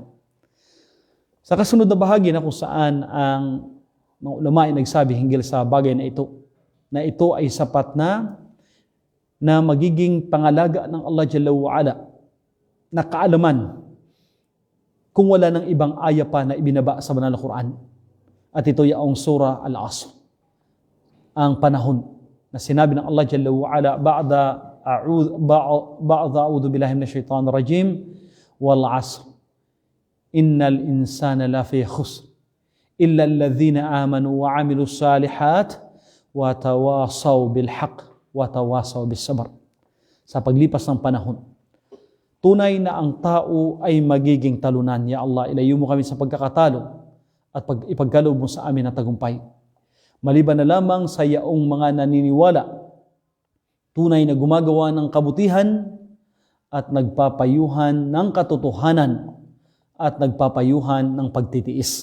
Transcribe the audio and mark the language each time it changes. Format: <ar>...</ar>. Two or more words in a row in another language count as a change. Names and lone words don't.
<tl>Sa kasunod na bahagi na kung saan ang mga ulama ay nagsabi hinggil sa bagay na ito ay sapat na magiging pangalaga ng Allah</tl> <ar>جل وعلا</ar> <tl>na kaalaman kung wala ng ibang aya pa na ibinaba sa Banal na Quran. At ito yung Surah Al-Asr. Ang panahon na sinabi ng Allah</tl> <ar>جل وعلا بعد أعوذ بالله من الشيطان الرجيم والعصر إن الإنسان لفي خسر إلا الذين آمنوا وعملوا الصالحات وتواصوا بالحق وتواصوا بالصبر.</ar> <tl>Sa paglipas ng panahon, tunay na ang tao ay magiging talunan.</tl> <ar>يا الله,</ar> <tl>ilayo mo kami sa pagkakatalo at ipagkaloob mo sa amin ang tagumpay. Maliban na lamang sa yaong mga naniniwala, tunay na gumagawa ng kabutihan at nagpapayuhan ng katotohanan at nagpapayuhan ng pagtitiis.</tl>